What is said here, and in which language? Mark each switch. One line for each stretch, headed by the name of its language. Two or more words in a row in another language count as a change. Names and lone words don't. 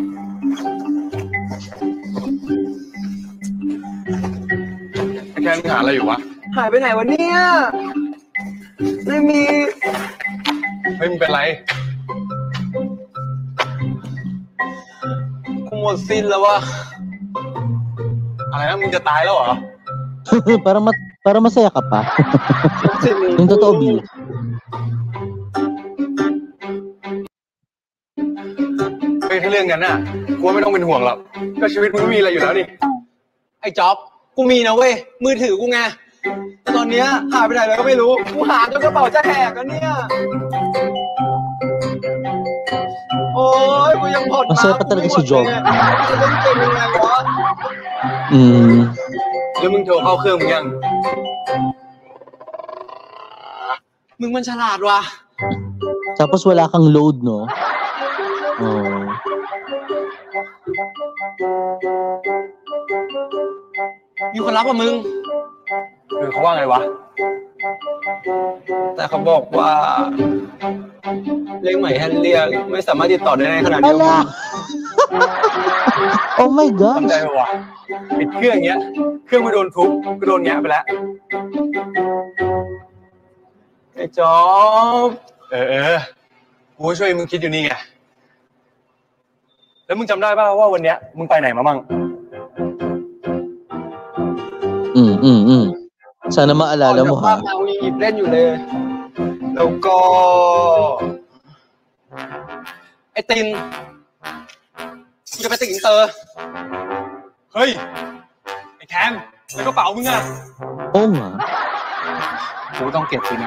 Thai: ไอ้แคนมึงหาอะไรอยู่วะ หายไปไหนวะเนี่ยไม่มี เฮ้ยมึงเป็นไร กูหมดสิ้นแล้ววะ อะไรนะมึงจะตายแล้วเหรอ
Filipino: para masaya ka pa. Yung totoo, B.
Thai: เฮ้ยถ้าเรื่องนั้นน่ะกูว่าไม่ต้องเป็นห่วงหรอกก็ชีวิตมึงไม่มีอะไรอยู่แล้วนี่ ไอ้จ๊อบกูมีนะเว้ยมือถือกูไงแต่ตอนเนี้ยหายไปไหนแล้วก็ไม่รู้กูหาจนกระเป๋าจะแหกแล้วเนี่ยโอ้ยกูยังผ่อน
Filipino: Masaya pa talaga si Job.
Thai: จะเล่นเกมยังไงวะ แล้วมึงโทรเข้าเครื่องมึงยัง มึงมันฉลาดว่ะ
Filipino: Tapos wala kang load, no? Oh.
Thai: มีคนรับกับมึง เขาว่าไงวะ แต่เขาบอกว่าเลขใหม่ให้เรียกไม่สามารถติดต่อได้ในขณะเดียวกัน
English: Ala! Oh my
Thai: ทำใจ
English: gosh!
Thai: ปะวะปิดเครื่องเงี้ย เครื่องไม่โดนทุบก็โดนแงะไปแล้ว ไอ้จ๊อบ กูก็ช่วยมึงคิดอยู่นี่ไง แล้วมึงจำได้ป่ะว่าวันเนี้ยมึงไปไหนมามั่ง
Filipino: Sana maalala mo,
Thai: บ้า ha? นเราหยิบเล่นอยู่เลย แล้วก็ ไอ้ตินกูจะไปตึกอินเตอร์ เฮ้ย ไอ้แคนแล้วกระเป๋ามึงอะ
Filipino: Oo nga.
Thai: กูต้องเก็บสินะ